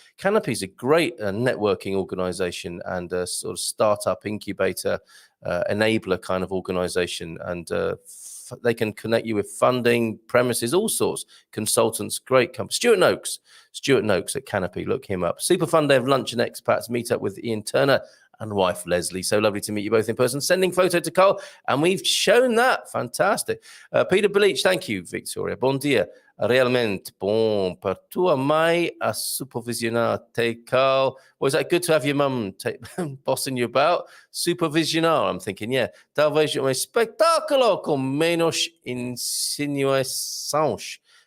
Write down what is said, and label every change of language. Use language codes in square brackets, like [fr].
[en] Canopy is a great networking organization and a sort of startup incubator enabler kind of organization, and they can connect you with funding, premises, all sorts, consultants, great company. Stuart Noakes at Canopy, look him up. Super fun day of lunch and expats, meet up with Ian Turner and wife Leslie. So lovely to meet you both in person. Sending photo to Carl, and we've shown that. Fantastic. Peter Belich, thank you, Victoria. [pt] Bom dia. Realmente bom para tua mãe a supervisionar-te, Carl. [en] Was that good to have your mum bossing you about? Supervisionar, I'm thinking, yeah. [pt] Talvez espetáculo com menos insinuações.